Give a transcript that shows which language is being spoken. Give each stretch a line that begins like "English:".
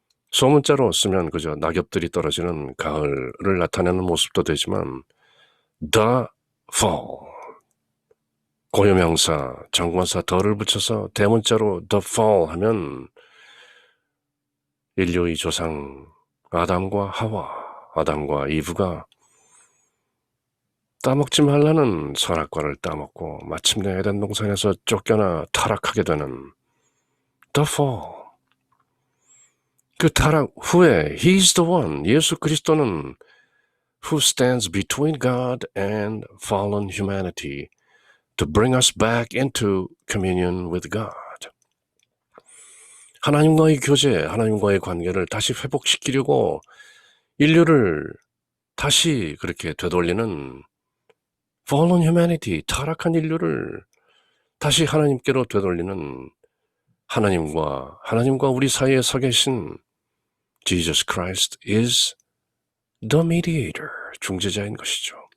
Korean: 소문자로 쓰면 그저 낙엽들이 떨어지는 가을을 나타내는 모습도 되지만 the fall, 고유명사, 정관사 the를 붙여서 대문자로 the fall 하면 인류의 조상 아담과 하와, 아담과 이브가 따먹지 말라는 선악과를 따먹고 마침내 에덴 동산에서 쫓겨나 타락하게 되는 the fall. 그 타락 후에
English: He's the one,
Korean: 예수 그리스도는
English: who stands between God and fallen humanity to bring us back into communion with God.
Korean: 하나님과의 교제, 하나님과의 관계를 다시 회복시키려고 인류를 다시 그렇게 되돌리는
English: fallen humanity,
Korean: 타락한 인류를 다시 하나님께로 되돌리는 하나님과 우리 사이에 서 계신
English: Jesus Christ is the mediator,
Korean: 중재자인 것이죠.